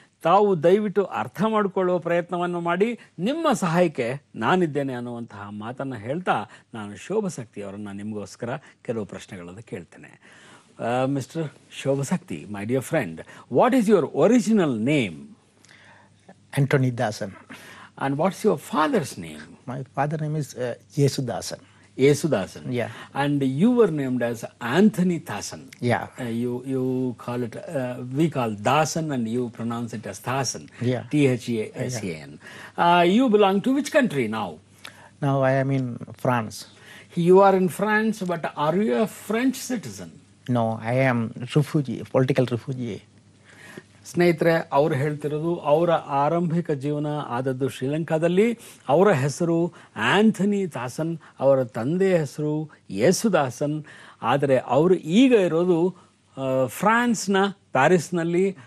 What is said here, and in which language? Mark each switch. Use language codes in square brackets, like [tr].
[kn] ತಾವು ದಯವಿಟ್ಟು ಅರ್ಥ ಮಾಡಿಕೊಳ್ಳುವ ಪ್ರಯತ್ನವನ್ನು ಮಾಡಿ. ನಿಮ್ಮ ಸಹಾಯಕ್ಕೆ ನಾನಿದ್ದೇನೆ ಅನ್ನುವಂತಹ ಮಾತನ್ನು ಹೇಳ್ತಾ ನಾನು ಶೋಭಾ ಶಕ್ತಿ ಅವರನ್ನು ನಿಮಗೋಸ್ಕರ ಕೆಲವು ಪ್ರಶ್ನೆಗಳನ್ನು ಕೇಳ್ತೇನೆ. [en] Mister Shobha Shakti, my dear friend, what is your original name? Anthony Dasan. And what's your father's name? My father's name is Yesudasan. Yesudasan. Yeah. And you were named as Anthony Dasan. Yeah. You call it, we call Dasan and you pronounce it as Dasan. Yeah. THASAN. You belong to which country now? Now I am in France. You are in France, but are you a French citizen? No, I am refugee, political refugee. [kn] ಸ್ನೇಹಿತರೆ, ಅವರು ಹೇಳ್ತಿರೋದು ಅವರ ಆರಂಭಿಕ ಜೀವನ ಆದದ್ದು ಶ್ರೀಲಂಕಾದಲ್ಲಿ. ಅವರ ಹೆಸರು ಆಂಥನಿ ದಾಸನ್, ಅವರ ತಂದೆಯ ಹೆಸರು ಯೇಸುದಾಸನ್. ಆದರೆ ಅವರು ಈಗ ಇರೋದು ಫ್ರಾನ್ಸ್ನ ಪ್ಯಾರಿಸ್ನಲ್ಲಿ.